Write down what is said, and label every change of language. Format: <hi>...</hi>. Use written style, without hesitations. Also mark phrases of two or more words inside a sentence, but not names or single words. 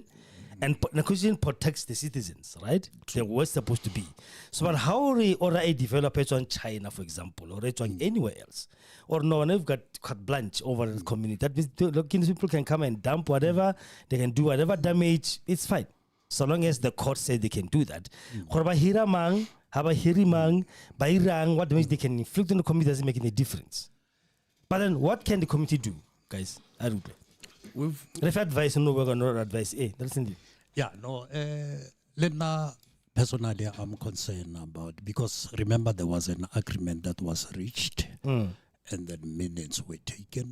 <en>And the constitution protects the citizens, right? They're what's supposed to be. So, but how or a developer in China, for example, or anywhere else, or no one have got carte blanche over the community. That means people can come and dump whatever they can do, whatever damage. It's fine. So long as the court said they can do that.</en> <st>Gore ba hira mang, ha ba hiri mang, ba irang,</st> <en>what damage they can inflict on the community doesn't make any difference. But then what can the community do, guys? I don't know. If advice, no, we're going to advise. Listen. Yeah, no, Lena, personally, I'm concerned about, because remember there was an agreement that was reached and then minutes were taken.</en>